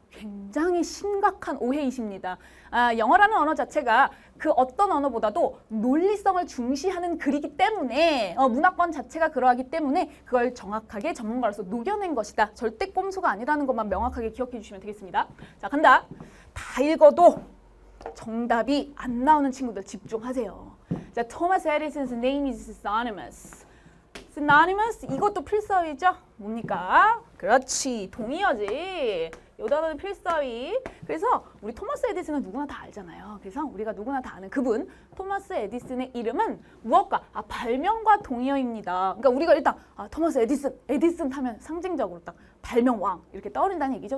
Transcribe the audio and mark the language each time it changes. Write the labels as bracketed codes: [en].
[ko] 굉장히 심각한 오해이십니다. 영어라는 언어 자체가 그 어떤 언어보다도 논리성을 중시하는 글이기 때문에 문학권 자체가 그러하기 때문에 그걸 정확하게 전문가로서 녹여낸 것이다. 절대 꼼수가 아니라는 것만 명확하게 기억해 주시면 되겠습니다. 자, 간다. 다 읽어도 정답이 안 나오는 친구들 집중하세요. [en] 자, Thomas Edison's name is synonymous. [ko] synonymous 이것도 필사위죠? 뭡니까? 그렇지, 동의어지. 요 단어는 필사위. 그래서 우리 토마스 에디슨은 누구나 다 알잖아요. 그래서 우리가 누구나 다 아는 그분 토마스 에디슨의 이름은 무엇과? 발명과 동의어입니다. 그러니까 우리가 일단 토마스 에디슨 하면 상징적으로 딱 발명왕 이렇게 떠오른다는 얘기죠.